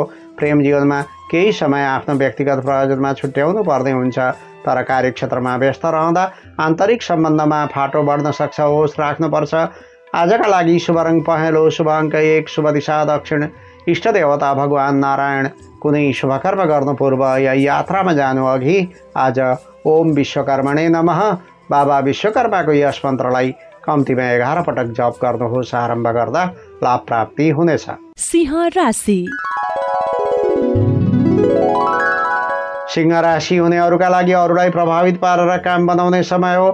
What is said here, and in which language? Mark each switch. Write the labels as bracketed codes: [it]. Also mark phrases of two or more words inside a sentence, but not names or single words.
[ne] प्रेम जीवनमा केही समय आफ्नो व्यक्तिगत प्रयोजनमा छुट्याउनु पर्ने हुन्छ, तर कार्यक्षेत्रमा व्यस्त रहँदा आन्तरिक सम्बन्धमा फाटो बढ्न सक्छ। होस राख्नुपर्छ। आजका लागि शुभ रङ पहेँलो, शुभ अङ्क 1, शुभ दिशा दक्षिण, इष्ट देवता भगवान नारायण। कुनै शुभ कर्म गर्नु पूर्व या यात्रामा जानु अघि आज [sa] ओम विश्वकर्मणे नमः [ne] बाबा विश्वकर्माको यस मन्त्रलाई कम्तीमा 11 पटक जप गर्नुहोस्। आरम्भ गर्दा लाभ प्राप्ति हुनेछ। सिंह राशि। सिंह राशि हुनेहरूका लागि अरूलाई प्रभावित पारेर काम बनाउने समय हो।